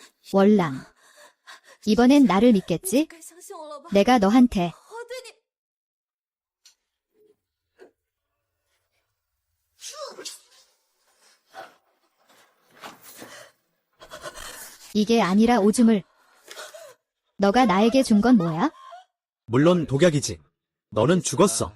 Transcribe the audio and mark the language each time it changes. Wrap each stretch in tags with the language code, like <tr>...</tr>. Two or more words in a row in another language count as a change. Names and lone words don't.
<ko>월랑. 이번엔 나를 믿겠지?</ko> <zh>该相信我了吧？</zh> <ko>내가 너한테</ko> <zh>我对你，</zh> <ko>이게 아니라 오줌을. 너가 나에게 준 건 뭐야? 물론 독약이지. 너는 죽었어.</ko>